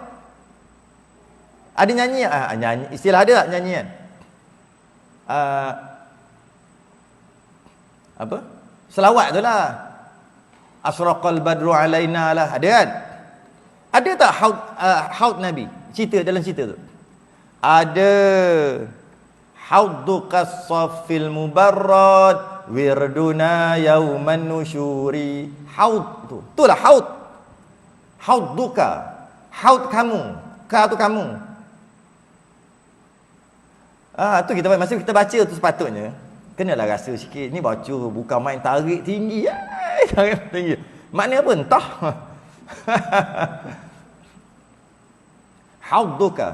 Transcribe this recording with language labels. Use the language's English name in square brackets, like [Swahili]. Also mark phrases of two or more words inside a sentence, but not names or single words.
[Malay] Ada nyanyi, nyanyi, istilah ada tak nyanyian? Apa? Selawat tu lah. [Arabic] أشرق البدر علينا [Malay] lah. Ada kan? Ada tak haud Nabi? Cerita dalam cerita tu. Ada. [Arabic] حوضك الصافي المبرد وردنا يوم النشور. [Malay] Haud tu. Itulah haud. Hauduka. Haud kamu. Ka tu kamu. Tu kita masa kita baca tu sepatutnya kenalah rasa sikit. Ni baca bukan main tarik tinggi. Tarik tinggi. Maknanya apa? Entah. Hauduka.